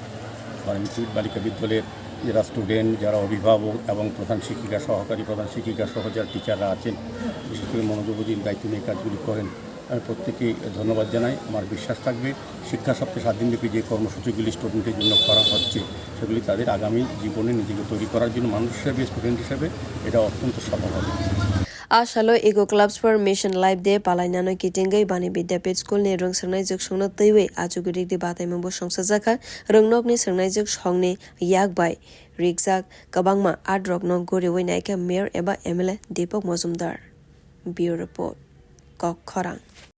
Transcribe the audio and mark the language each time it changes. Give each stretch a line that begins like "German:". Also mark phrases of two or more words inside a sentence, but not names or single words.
Bangla: বালিকা বিদ্যালয়ের যারা স্টুডেন্ট যারা অভিভাবক এবং প্রধান শিক্ষিকা সহকারী প্রধান শিক্ষিকা সহ যারা টিচাররা আছেন বিশেষ করে মনোযোগ দিয়ে দায়িত্ব নিয়ে কাজগুলি করেন আমি প্রত্যেকেই ধন্যবাদ জানাই আমার বিশ্বাস থাকবে শিক্ষা সপ্তাহে 7 দিনব্যাপী যে কর্মসূচিগুলি স্টুডেন্টের জন্য করা হচ্ছে সেগুলি তাদের আগামী জীবনে নিজেকে তৈরি করার জন্য মানুষ হিসেবে স্টুডেন্ট হিসেবে এটা অত্যন্ত সফল হবে
Kok Borok: ashalo Eco Clubs for Mission Life Day palainano kitingai bani vidyapit school ni rung sangnai juk songna teiwe ajugurik di bataimung bo songsajaka rungnok ni sangnai juk songni yakbai rigzak kabangma adrok no goriwai naika Mayor eba MLA Deepak Majumdar Bureau Report Kok Khorang